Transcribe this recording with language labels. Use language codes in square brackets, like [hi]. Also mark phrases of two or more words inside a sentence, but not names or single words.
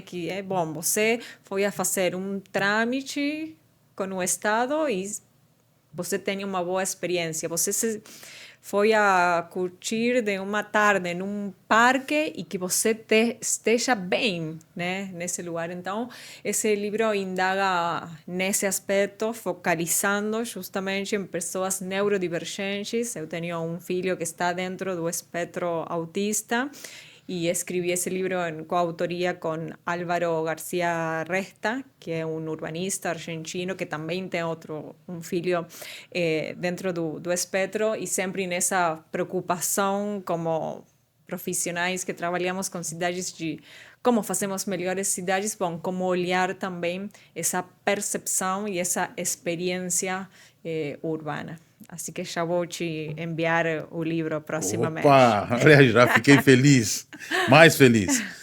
[pt] Que é, bom, você foi a fazer um trâmite com o Estado e você tem uma boa experiência, você foi a curtir de uma tarde num parque e que você esteja bem, né, nesse lugar. Então, esse livro indaga nesse aspecto, focalizando justamente em pessoas neurodivergentes. Eu tenho um filho que está dentro do espectro autista [es] y escribí ese libro en coautoría con Álvaro García Resta, que es un urbanista argentino que también tiene un [pt] filho dentro do espectro, [es] y siempre en esa preocupación como [pt] profissionais que trabalhamos com cidades de como fazemos melhores cidades, bom, como olhar também essa percepção e essa experiência urbana. Assim que já vou te enviar o livro proximamente. Opa, já fiquei feliz, mais feliz.